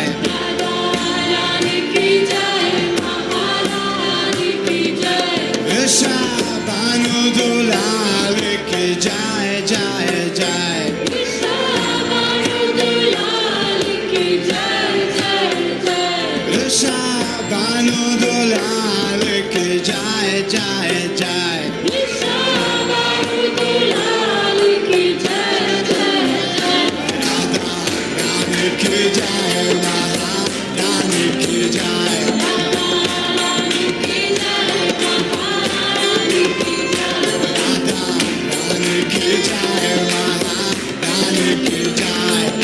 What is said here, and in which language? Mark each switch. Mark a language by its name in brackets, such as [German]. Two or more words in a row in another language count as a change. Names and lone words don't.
[Hindi] राधा रानी की जय, महारानी की जय. विश्व बानु दुलाल के जय, जय, जय. विश्व बानु दुलाल की जय, जय जय जय रानी की जय महारानी की जय रानी की जय महारानी की जय